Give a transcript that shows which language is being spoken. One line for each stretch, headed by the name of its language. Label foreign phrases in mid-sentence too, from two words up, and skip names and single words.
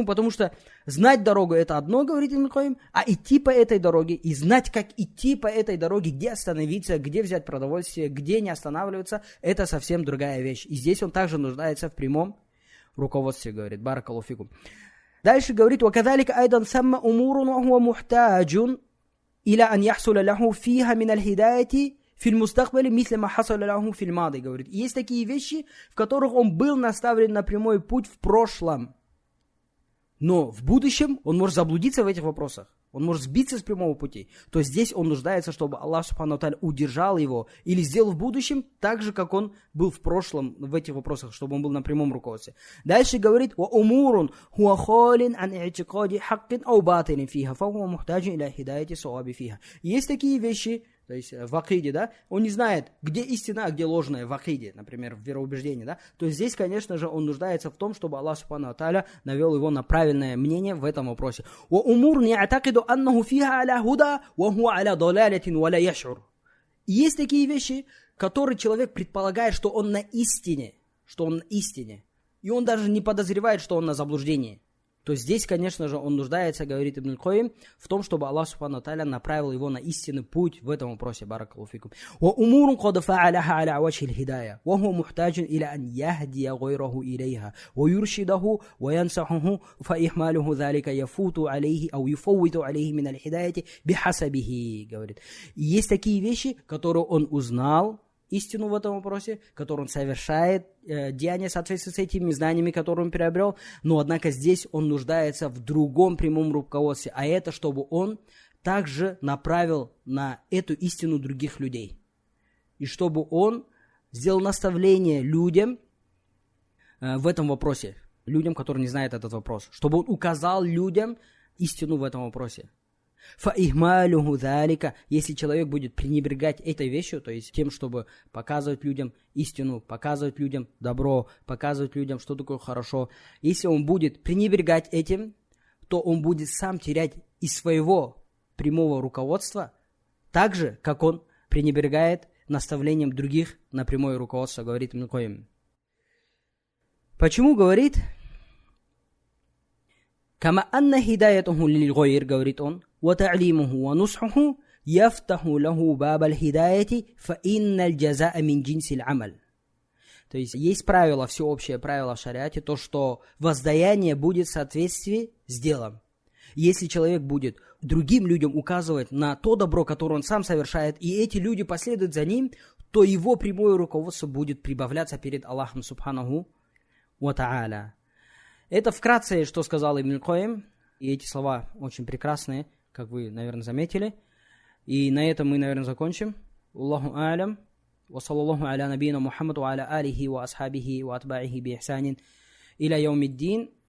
Russian: Потому что знать дорогу это одно, говорит Ибн Кайим, а идти по этой дороге и знать, как идти по этой дороге, где остановиться, где взять продовольствие, где не останавливаться, это совсем другая вещь. И здесь он также нуждается в прямом руководстве, говорит.
Arabic: بارك الله فيكم.
Russian: Дальше говорит,
Arabic: وَكَذَلِكَ أَيْضًا ثَمَّ أُمُورٌ وَهُوَ مُحْتَاجٌ إلى أن يحصل له فيها من الهداية في المستقبل مثل ما حصل له في الماضي,
Russian: говорит. И есть такие вещи, в которых он был наставлен на прямой путь в прошлом. Но в будущем он может заблудиться в этих вопросах. Он может сбиться с прямого пути. То есть здесь он нуждается, чтобы
Arabic: الله سبحانه تعالى
Russian: удержал его или сделал в будущем так же, как он был в прошлом в этих вопросах, чтобы он был на прямом руководстве. Дальше говорит,
Arabic: وَأُمُورٌ هُوَ خَالٍ عَنْ اِعْتِقَادِ حَقٍ أَوْ بَاطِلٍ فِيهَا فَهُوَ مُحْتَاجٌ إِلَى هِدَايَةِ صَوَابِ فِيهَا.
Russian: Есть такие вещи, то есть в акиде, да, он не знает, где истина, а где ложная в акиде, например, в вероубеждении, да, то есть здесь, конечно же, он нуждается в том, чтобы
Arabic: الله سبحانه تعالى
Russian: навел его на правильное мнение в этом вопросе.
Arabic: وَأُمُورٌ يَعْتَقِدُ أَنَّهُ فِيهَا عَلَى هُدَى وَهُوَ عَلَى ضَلَالَةٍ وَلَا يَشْعُرُ.
Russian: Есть такие вещи, которые человек предполагает, что он на истине, и он даже не подозревает, что он на заблуждении. То здесь, конечно же, он нуждается, говорит Ибн Кайим, в том, чтобы
Arabic: الله سبحانه تعالى
Russian: направил его на истинный путь в этом вопросе.
Arabic: بارك الله فيكم. وَأُمُورٌ قَدْ فَعَلَهَا عَلَى وَجْهِ الْهِدَايَةِ وَهُوَ مُحْتَاجٌ إِلَى أَنْ يَهْدِيَ غَيْرَهُ إِلَيْهَا وَيُرْشِدَهُ وَيَنْصَحُهُ فَإِحْمَالُهُ ذَلِكَ يَفُوتُ عَلَيْهِ أو يفوت عليه من الهداية بحسبه,
Russian: говорит. И есть такие вещи, которые он узнал, истину в этом вопросе, который он совершает деяния в соответствии с этими знаниями, которые он приобрел, но однако здесь он нуждается в другом прямом руководстве, а это чтобы он также направил на эту истину других людей. И чтобы он сделал наставление людям в этом вопросе, людям, которые не знают этот вопрос, чтобы он указал людям истину в этом вопросе.
Arabic: فَإِهْمَالُهُ ذَلِكَ,
Russian: если человек будет пренебрегать этой вещью, то есть тем, чтобы показывать людям истину, показывать людям добро, показывать людям, что такое хорошо, если он будет пренебрегать этим, то он будет сам терять из своего прямого руководства, так же, как он пренебрегает наставлением других на прямое руководство, говорит Ибн Кайим. Почему говорит?
Arabic: «كما أن هدايته للغير»,
Russian: говорит он,
Arabic: وتعليمه ونصحه يفتح له باب الهداية فإن الجزاء من جنس العمل.
Russian: То есть есть правило, всеобщее правило в шариате, то, что воздаяние будет в соответствии с делом. Если человек будет другим людям указывать на то добро, которое он сам совершает, и эти люди последуют за ним, то его прямое руководство будет прибавляться перед
Arabic: Аллахом Субханаху ва Та'аля.
Russian: Это вкратце, что сказал Ибн Кайим, и эти слова очень прекрасные, как вы, наверное, заметили. И на этом мы, наверное, закончим.
Arabic: الله أعلم. وصلى الله على نبينا محمد وعلى آله وأصحابه وأتباعه بإحسان إلى يوم الدين.